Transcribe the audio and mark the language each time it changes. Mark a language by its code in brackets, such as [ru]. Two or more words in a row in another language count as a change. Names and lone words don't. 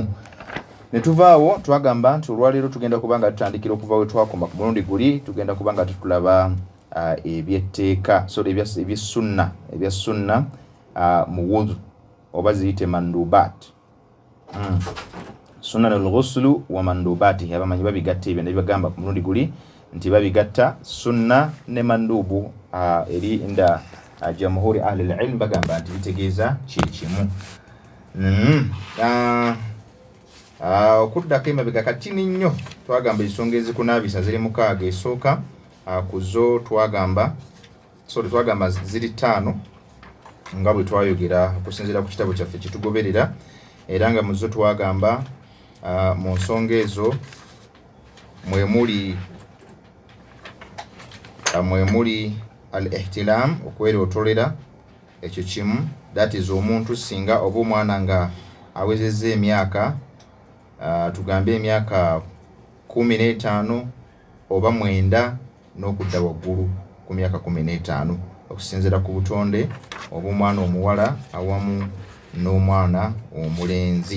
[lg] Ne tuvaawo twagamba nti olwaleero tugenda kubanga tutandikira okuva we twakoma ku mulundi guli, tugenda kubanga tutulaba ebyetteeka, so ebya sunna mu wudu oba ziyite mandubat. [ar] سنن الغسل ومندوبات, [lg] abamanyi babigatta ebyo nebagamba ku mulundi guli nti babigatta sunna ne mandubu eri [ar] عند جمهور أهل العلم [lg] bagamba nti bitegeeza kimu. Okuddako emabega katini nnyo twagamba ensonga ezikunaabisa ziri 6, esooka kuzo twagamba ziri 5 nga bwe twayogera okusinziira ku kitabo kyaffe kitugoberera, era nga muzo twagamba mu nsonga ezo mwemuli al-ihtilam, okwerotolera, ekyo kimu, [en] that is [lg] omuntu singa oba omwana nga awezezza emyaka tugambe emyaka 15 oba 9 n'okudda waggulu ku myaka 15 okusinziira ku butonde obw'omwana omuwala awamu n'omwana omulenzi.